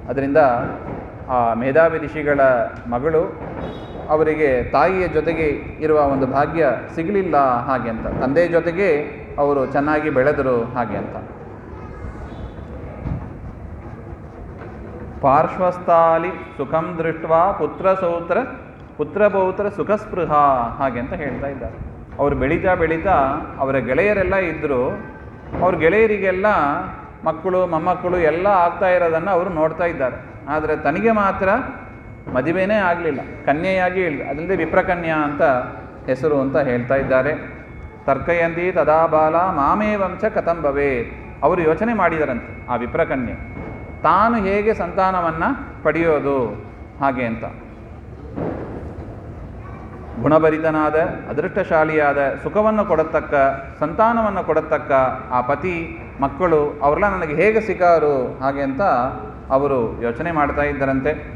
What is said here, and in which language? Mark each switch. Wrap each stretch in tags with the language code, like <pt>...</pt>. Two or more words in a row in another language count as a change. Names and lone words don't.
<kn>ಅದರಿಂದ ಆ ಮೇಧಾವಿ ಋಷಿಗಳ ಮಗಳು ಅವರಿಗೆ ತಾಯಿಯ ಜೊತೆಗೆ ಇರುವ ಒಂದು ಭಾಗ್ಯ ಸಿಗಲಿಲ್ಲ ಹಾಗೆ ಅಂತ, ತಂದೆ ಜೊತೆಗೆ ಅವರು ಚೆನ್ನಾಗಿ ಬೆಳೆದರು ಹಾಗೆ ಅಂತ.</kn> <sa>ಪಾರ್ಶ್ವಸ್ಥಾಲಿ ಸುಖಂ ದೃಷ್ಟ್ವಾ ಪುತ್ರಪೌತ್ರ ಸುಖಸ್ಪೃಹ</sa> <kn>ಹಾಗೆ ಅಂತ ಹೇಳ್ತಾ ಇದ್ದಾರೆ. ಅವರು ಬೆಳೀತಾ ಬೆಳೀತಾ ಅವರ ಗೆಳೆಯರೆಲ್ಲ ಇದ್ದರು, ಅವ್ರ ಗೆಳೆಯರಿಗೆಲ್ಲ ಮಕ್ಕಳು ಮೊಮ್ಮಕ್ಕಳು ಎಲ್ಲ ಆಗ್ತಾ ಇರೋದನ್ನು ಅವರು ನೋಡ್ತಾ ಇದ್ದಾರೆ. ಆದರೆ ತನಗೆ ಮಾತ್ರ ಮದುವೆನೇ ಆಗಲಿಲ್ಲ, ಕನ್ಯೆಯಾಗಿ ಇಲ್ಲ. ಅದಲ್ಲದೆ ವಿಪ್ರಕನ್ಯಾ ಅಂತ ಹೆಸರು ಅಂತ ಹೇಳ್ತಾ ಇದ್ದಾರೆ.</kn> <sa>ತರ್ಕಯಂತಿ ತದಾ ಬಾಲ ಮಾಮೇ ವಂಶ ಕಥಂ ಭವೇತ್.</sa> <kn>ಅವರು ಯೋಚನೆ ಮಾಡಿದರಂತೆ ಆ ವಿಪ್ರಕನ್ಯೆ, ತಾನು ಹೇಗೆ ಸಂತಾನವನ್ನು ಪಡೆಯೋದು ಹಾಗೆ ಅಂತ. ಗುಣಭರಿತನಾದ ಅದೃಷ್ಟಶಾಲಿಯಾದ ಸುಖವನ್ನು ಕೊಡತಕ್ಕ ಸಂತಾನವನ್ನು ಕೊಡತಕ್ಕ ಆ ಪತಿ ಮಕ್ಕಳು ಅವರೆಲ್ಲ ನನಗೆ ಹೇಗೆ ಸಿಕ್ಕಾರು ಹಾಗೆ ಅಂತ ಅವರು ಯೋಚನೆ ಮಾಡ್ತಾ ಇದ್ದರಂತೆ.</kn>